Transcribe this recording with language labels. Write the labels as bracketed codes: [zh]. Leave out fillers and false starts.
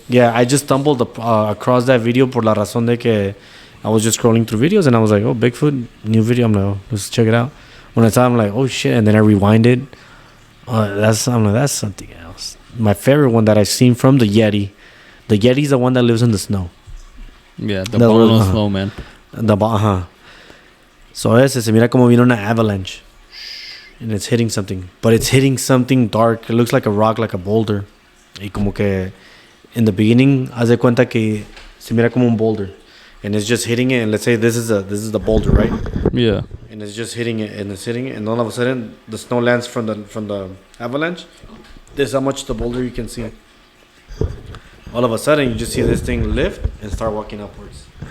[en] Yeah, I just stumbled across that video [es] por la razón de que [en] I was just scrolling through videos and I was like, oh, Bigfoot, new video. I'm like, oh, let's check it out. When I saw it, I'm like, oh shit. And then I rewinded. I'm like, that's something else. My favorite one that I've seen from the Yeti. The Yeti's the one that lives in the snow. Yeah, the bone on uh-huh. snow, man. [es] So ese se mira como viene una avalanche. [en] And it's hitting something. But it's hitting something dark. It looks like a rock, like a boulder. [es] Y como que [en] in the beginning, [es] haz de cuenta que se mira como un boulder. [en] And it's just hitting it. And let's say this is the boulder, right? Yeah. And it's just hitting it and it's hitting it. And all of a sudden, the snow lands from the avalanche. This is how much the boulder you can see. All of a sudden, you just see this thing lift and start walking upwards.